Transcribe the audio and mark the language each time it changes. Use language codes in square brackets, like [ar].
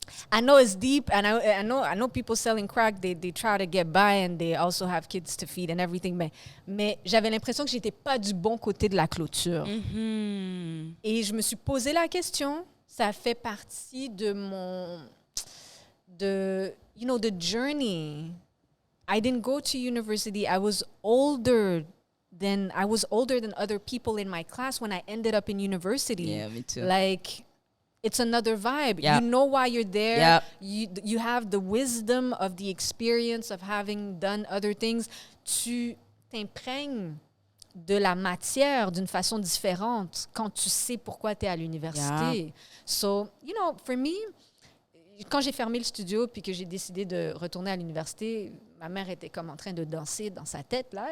[en] I know it's deep, and I know people selling crack, they try to get by and they also have kids to feed and everything, [fr] mais j'avais l'impression que j'étais pas du bon côté de la clôture. Et je me suis posé la question, ça fait partie de [en] the journey. I didn't go to university. I was older than other people in my class when I ended up in university. Yeah, me too. Like, it's another vibe. Yep. You know why you're there. Yep. You have the wisdom of the experience of having done other things. [fr] Tu t'imprègnes de la matière d'une façon différente quand tu sais pourquoi tu es à l'université. [en] Yeah. So, for me, [fr] quand j'ai fermé le studio puis que j'ai décidé de retourner à l'université, ma mère était comme en train de danser dans sa tête, là.